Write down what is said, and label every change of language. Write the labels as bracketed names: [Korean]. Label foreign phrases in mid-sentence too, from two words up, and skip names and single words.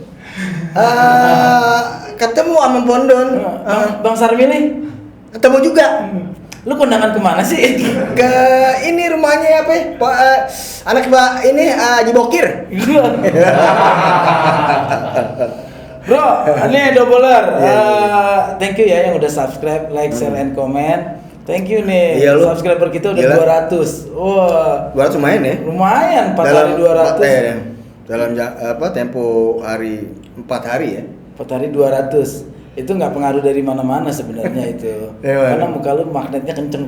[Indonesian] Ketemu sama Pondon. Bang Sarmili. Ketemu juga. Lu kondangan kemana sih? Ke ini rumahnya apa? Anak Mbak ini Haji Bokir. Bro, ini Doubler. [English] Thank you [Indonesian] ya yang udah subscribe, [English] like, share, and comment. Thank you [Indonesian] nih. Iya, lu. Subscriber kita udah Gila. 200. Wah. 200 lumayan ya? Lumayan 4 hari 200. Dalam tempo hari 4 hari ya. 4 hari 200. Itu nggak pengaruh dari mana-mana sebenarnya itu. Iya, Karena muka lu magnetnya kenceng.